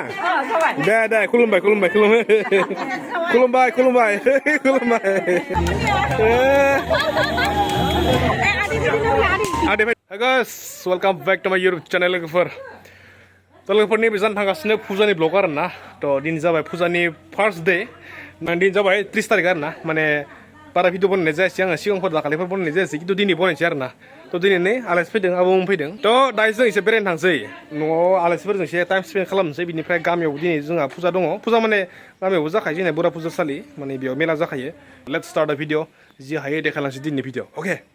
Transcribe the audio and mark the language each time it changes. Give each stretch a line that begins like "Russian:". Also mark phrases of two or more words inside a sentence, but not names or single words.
Bodo: deh kulumbai
English: Hi guys, welcome back to my YouTube channel
Bodo: लोगोफोर लोगोफोरनि बेजान थांगासिनो फुजानि ब्लग आरो ना थ' दिन जाबाय फुजानि
English: first day
Bodo: दिन जाबाय 30 तारिख आरो ना माने बारा भिडिअ बनायनाय जायासै आङो सिगांफोर दाखालिफोर बनायनाय जायासै खिन्थु दिनै बनायनोसै आरो ना थ' दिनै नै आलासि फैदों आबौमोन फैदों थ' दायो जों एसे बेरायनो थांसै न'आव आलासिफोरजों एसे
English: time spend
Bodo: खालामनोसै बिनिफ्राय गामियाव दिनै जोंहा फुजा दङ फुजा माने गामियावबो जाखायो जोंना बुरा फुजासालि माने बेयाव मेला जाखायो
English: let's start the video
Bodo: जि हायो देखायलांसै दिनैनि भिडिअ अके